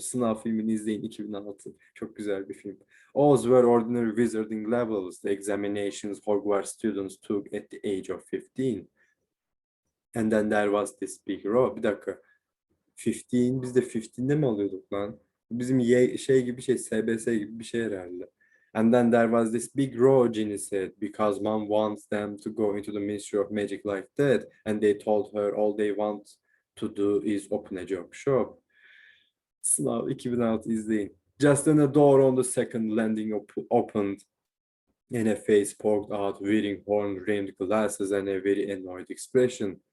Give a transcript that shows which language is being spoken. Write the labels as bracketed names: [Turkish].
[Turkish] Sınav filmini izleyin, 2006. Çok güzel bir film. [English] O's were ordinary wizarding levels. The examinations Hogwarts students took at the age of 15. And then there was this big row. [Turkish] Bir dakika. 15, biz de 15'de mi alıyorduk lan? Bizim şey gibi şey, SBS gibi bir şey herhalde. [English] And then there was this big row, Ginny said, because Mom wants them to go into the Ministry of Magic like that. And they told her all they want to do is open a job shop. [Turkish] Sınav 2006 izleyin. [English] Just then a door on the second landing opened and a face poked out wearing horn-rimmed glasses and a very annoyed expression.